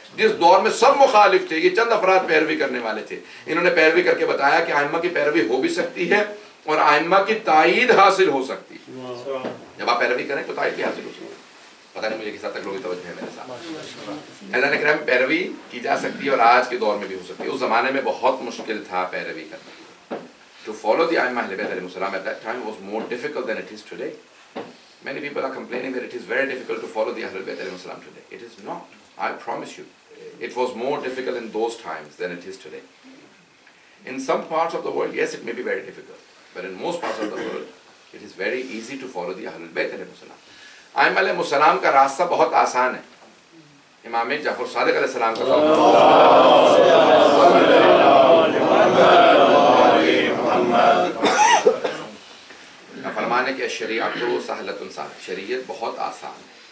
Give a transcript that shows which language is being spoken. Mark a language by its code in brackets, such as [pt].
[ur] جس دور میں سب مخالف تھے، یہ چند افراد پیروی کرنے والے تھے، انہوں نے پیروی کر کے بتایا کہ ائمہ کی پیروی ہو بھی سکتی ہے اور ائمہ کی تائید حاصل ہو سکتی ہے. جب آپ پیروی کریں تو تائید بھی حاصل ہو سکتی ہے. پتہ نہیں مجھے کس حد تک لوگوں کی توجہ ہے میرے ساتھ. عزیزان کرام پیروی کی جا سکتی ہے اور آج کے دور میں بھی ہو سکتی ہے. اس زمانے میں بہت مشکل تھا پیروی کرنا. [en] To follow the A'immah Ahlul Bayt alayhi salam at that time was more difficult than it is today. Many people are complaining that it is very difficult to follow the Ahlul Bayt alayhi salam today. It is not. I promise you. It was more difficult in those times than it is today. In some parts of the world, yes, it may be very difficult. But in most parts of the world, it is very easy to follow the Ahlul Bayt alayhi salam. [ur] A'immah alayhi salam کا راستہ بہت آسان ہے. امام جعفر صادق علیہ السلام کا فرمان ہے کہ شریعت سہلۃ سہل، شریعت بہت آسان ہے.